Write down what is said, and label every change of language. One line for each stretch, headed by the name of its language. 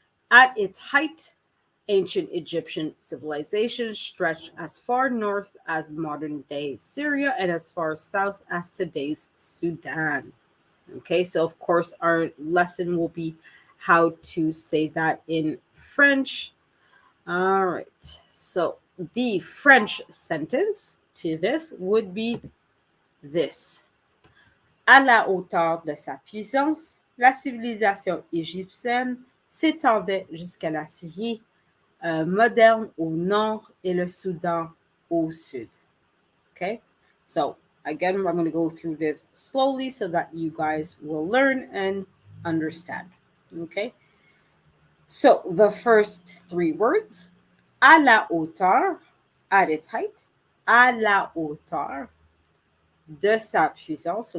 English: At its height, ancient Egyptian civilization stretched as far north as modern day Syria and as far south as today's Sudan. Okay, so of course, our lesson will be how to say that in French. All right, so the French sentence to this would be this.
French: À la hauteur de sa puissance, la civilisation égyptienne s'étendait jusqu'à la Syrie moderne au nord et le Soudan au sud.
English: Okay, so again, I'm going to go through this slowly so that you guys will learn and understand. Okay, so the first three words,
French: à la hauteur,
English: at its height,
French: à la hauteur de sa puissance.